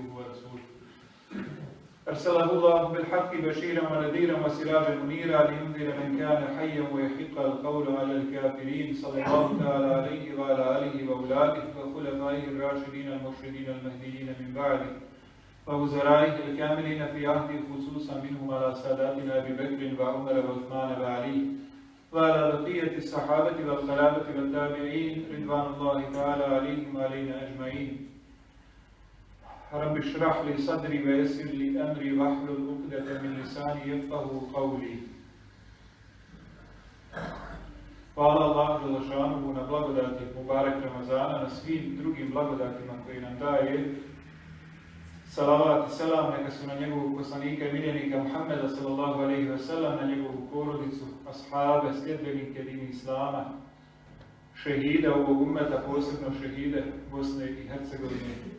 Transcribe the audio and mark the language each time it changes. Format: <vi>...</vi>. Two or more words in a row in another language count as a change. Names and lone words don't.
<ar>ورسوله أرسله الله بالحق بشيرا ونذيرا وسراجا منيرا لينذر من كان حيا ويحق القول على الكافرين صلى الله تعالى عليه وعلى آله وأولاده وخلفائه الراشدين المرشدين المهديين من بعده ووزرائه الكاملين في عهده خصوصا منهم على ساداتنا أبي بكر وعمر وعثمان وعلي وعلى بقية الصحابة والخلافة والتابعين رضوان الله تعالى عليهم وعلينا أجمعين. رب اشرح لي صدري ويسر لي أمري واحلل عقدة من لساني يفقهوا قولي.</ar> <bs>Hvala Allahu dželešanuhu na blagodati Mubarek Ramazana, na svim drugim blagodatima koji nam daje. Salavat i selam neka su na njegovog poslanika i miljenika Muhammeda</bs> <ar>صلى الله عليه وسلم,</ar> <bs>na njegovu porodicu, ashabe, sljedbenike dini Islama, šehide ovog ummeta, posebno šehide Bosne i Hercegovine.</bs>